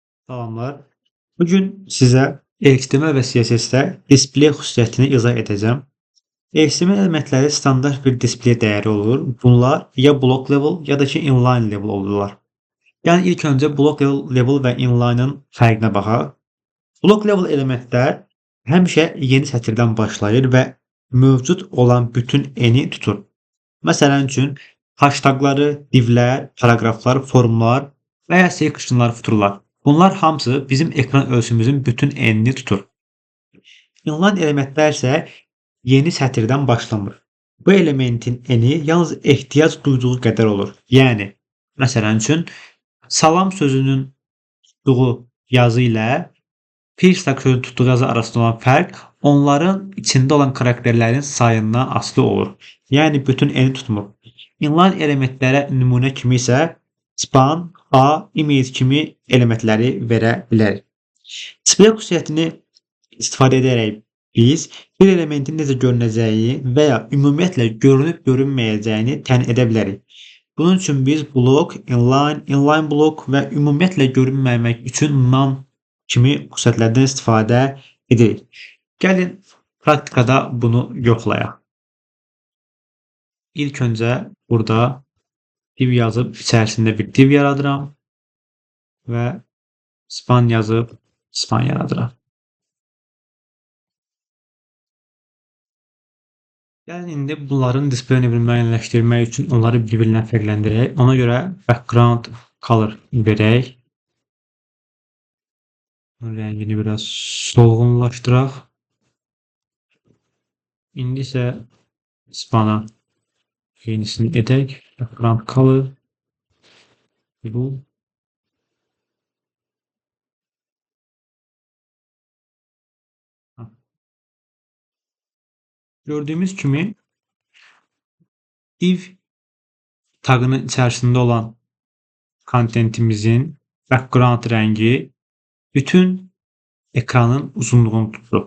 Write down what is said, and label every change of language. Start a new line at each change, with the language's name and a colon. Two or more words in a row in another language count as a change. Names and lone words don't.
Azerbaijani: Salamlar. Bugün sizə HTML və CSS-də display xüsusiyyətini izah edəcəm. HTML elementləri standart bir display dəyəri olur. Bunlar ya
English: block level
Azerbaijani: ya da ki
English: inline level
Azerbaijani: olurlar. Yəni ilk öncə
English: block level
Azerbaijani: və inline'ın fərqinə baxaq.
English: Block level
Azerbaijani: elementlər həmişə yeni sətirdən başlayır və mövcud olan bütün eni tutur. Məsələn üçün hashtagları, divlər, paragraflar, formlar və ya sectionlar tuturlar. Bunlar hamısı bizim ekran ölçümüzün bütün enini tutur. Inline elementlər isə yeni sətirdən başlamır. Bu elementin eni yalnız ehtiyac duyduğu qədər olur. Yəni, məsələn üçün, salam sözünün tutduğu yazı ilə Pirsak sözünün tutduğu yazı arasında olan fərq onların içində olan karakterlərin sayından asılı olur. Yəni, bütün eni tutmur. Inline elementlərə nümunə kimi isə span, A, image kimi elementləri verə bilərik. Display xüsusiyyətini istifadə edərək biz bir elementin necə görünəcəyi və ya ümumiyyətlə görünüb görünməyəcəyini təyin edə bilərik. Bunun üçün biz block,
English: inline block
Azerbaijani: və ümumiyyətlə görünməmək üçün none kimi xüsusiyyətlərdən istifadə edirik. Gəlin praktikada bunu yoxlayaq. İlk öncə burada div yazıb içərisində bir div yaradıram və span yazıb span yaradıram. Gəlin indi bunların display növünü müəyyənləşdirmək üçün onları bir-birindən fərqləndirək. Ona görə
English: background color
Azerbaijani: verək. Rəngini biraz solğunlaşdıraq. İndi isə spana yenisini edək.
English: Background color
Azerbaijani: bu. Gördüyümüz kimi div tagının içərisində olan kontentimizin background rəngi bütün ekranın uzunluğunu tutur.